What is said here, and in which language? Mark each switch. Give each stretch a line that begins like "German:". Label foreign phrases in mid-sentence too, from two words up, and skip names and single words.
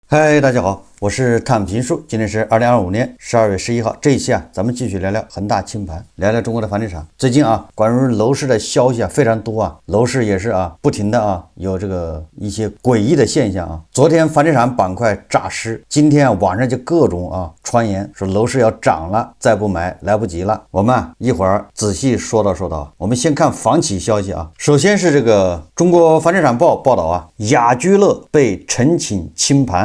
Chinese: 嗨，大家好，我是看评书。今天是2025年12月11號，這一期咱們繼續聊聊恆大清盤，聊聊中國的房地產。最近關於樓市的消息非常多樓市也是不停的有這個一些詭異的現象昨天房地產板塊詐屍，今天網上就各種傳言說樓市要漲了，再不買來不及了。我們一會兒仔細說道。我們先看房企消息首先是這個中國房地產報報道雅居樂被陳請清盤。